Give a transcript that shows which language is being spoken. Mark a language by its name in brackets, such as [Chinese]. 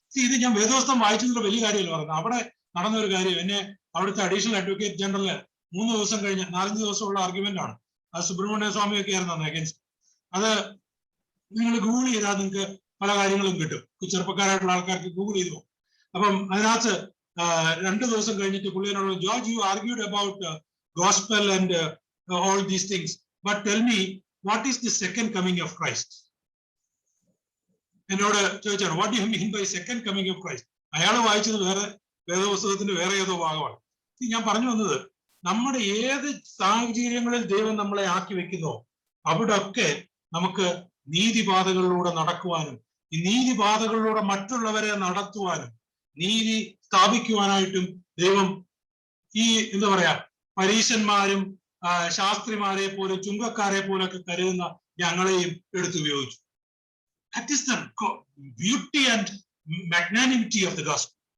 [Malayalam] ഇത് ഞാൻ വേദപുസ്തകം വായിച്ചതിന്റെ വലിയ കാര്യമല്ല പറയുന്നത്. അവിടെ നടന്ന ഒരു കാര്യം, എന്നെ അവിടുത്തെ അഡീഷണൽ അഡ്വക്കേറ്റ് ജനറല് 3 ദിവസം കഴിഞ്ഞ് 4-5 ദിവസമുള്ള ആർഗ്യുമെന്റ് ആണ്. അത് സുബ്രഹ്മണ്യ സ്വാമിയൊക്കെ ആയിരുന്നു അഗേൻസ്റ്റ്. അത് നിങ്ങൾ ഗൂഗിൾ ചെയ്താൽ നിങ്ങൾക്ക് പല കാര്യങ്ങളും കിട്ടും. ചെറുപ്പക്കാരായിട്ടുള്ള ആൾക്കാർക്ക് ഗൂഗിൾ ചെയ്തു പോകും. അപ്പം അതിനകത്ത് 2 ദിവസം കഴിഞ്ഞിട്ട് പുള്ളിയോട്, [English] George, you argued about gospel and all these things, but tell me, what is the second coming of Christ? [Malayalam] എന്നോട് ചോദിച്ചാണ്, [English] what do you mean by second coming of Christ? [Malayalam] അയാൾ വായിച്ചത് വേറെ വേദപുസ്തകത്തിന്റെ വേറെ ഏതോ ഭാഗമാണ്. ഞാൻ പറഞ്ഞു വന്നത്, നമ്മുടെ ഏത് സാഹചര്യങ്ങളിൽ ദൈവം നമ്മളെ ആക്കി വെക്കുന്നോ അവിടെയൊക്കെ നമുക്ക് നീതിപാതകളിലൂടെ നടക്കുവാനും ഈ നീതിപാതകളിലൂടെ മറ്റുള്ളവരെ നടത്തുവാനും നീതി സ്ഥാപിക്കുവാനായിട്ടും ദൈവം ഈ എന്താ പറയാ പരീശന്മാരും ശാസ്ത്രിമാരെ പോലെ ചുങ്കക്കാരെ പോലൊക്കെ കരുതുന്ന ഞങ്ങളെയും എടുത്തുപയോഗിച്ചു. [English] That is the beauty and magnanimity of the gospel.